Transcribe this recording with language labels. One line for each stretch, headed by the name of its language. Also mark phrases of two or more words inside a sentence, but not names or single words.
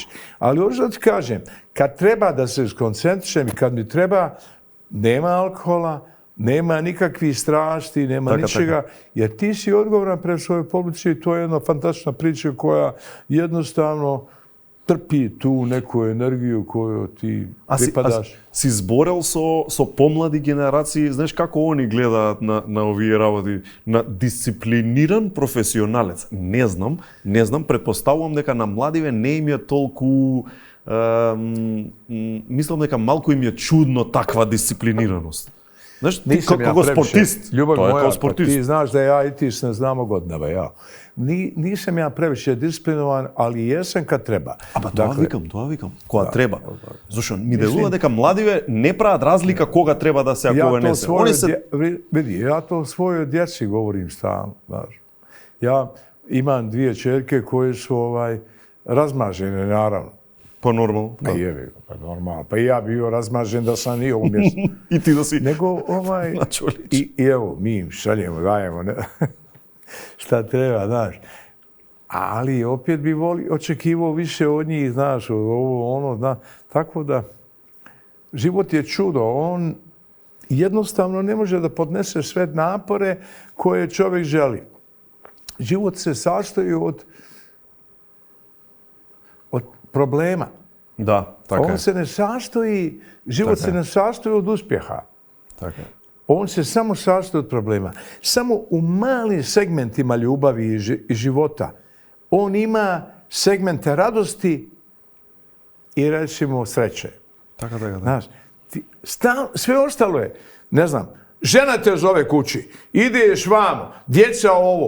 Bosnian: Ali hoću da ti kažem, kad treba da se skoncentrišem i kad mi treba, nema alkohola, nema nikakvih strasti, nema ničega, jer ti si odgovoran pred svojoj publici i to je jedna fantastična priča koja jednostavno trpi tu neku energiju koju ti pripadaš.
Macedonian: Си зборел со помлади генерации, знаеш како они гледаат на овие работи, на дисциплиниран професионалец? Не знам, предпоставувам дека на младиве не им е толку мислам дека малку им е чудно таква дисциплинираност. Знаеш, ти
Bosnian: Nisam
Macedonian: како
Bosnian: previše.
Macedonian: спортист,
Bosnian: Ljubav
Macedonian: тоа е
Bosnian: moja,
Macedonian: како
Bosnian: pa
Macedonian: спортист.
Bosnian: ti znaš da ja i ti se ne znamo godinama, ja. Nisam ja previše disciplinovan, ali jesam kad treba.
Macedonian: Ама тоа викам, кога треба. Зашто ми делува дека младиве не прават разлика кога треба да се, а кога не се. Они се
Bosnian: Vidi, ja to svojoj djeci govorim stalno, znaš. Ja imam 2 ćerke koje su razmažene, naravno.
Macedonian: па нормално.
Bosnian: Pa jevi ga, pa normalno. Pa i ja bio razmažen da sam i ovom mjestu.
Macedonian: И ти да си
Bosnian: Nego, i evo, mi im šaljemo, dajemo, ne, šta treba, znaš. Ali opet bi očekivao više od njih, znaš, ovo, ono, znaš. Tako da, život je čudo. On jednostavno ne može da podnese sve napore koje čovjek želi. Život se sastoji od problema.
Macedonian: Да, така е.
Bosnian: On se ne sastoji, život se ne sastoji od uspjeha.
Macedonian: Така е.
Bosnian: On se samo sastoji od problema. Samo u malim segmentima ljubavi i života on ima segmente radosti i recimo sreće.
Macedonian: Така.
Bosnian: Znaš, sve ostalo je, ne znam, žena te zove kući, ideš vamo, djeca ovo,